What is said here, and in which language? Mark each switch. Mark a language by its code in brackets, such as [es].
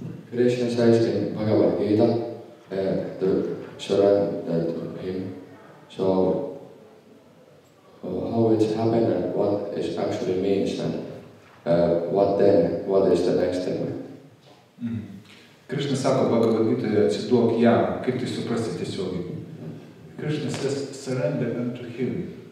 [en] Krishna says in Bhagavad Gita to surrender to him. So how it happened and what it actually means and what is the next step? [lt] Krishna sako Bhagavad Gitoje, atsiduok jam, kaip tai suprasti tiesiogiai. [en] Krishna says, surrender unto him.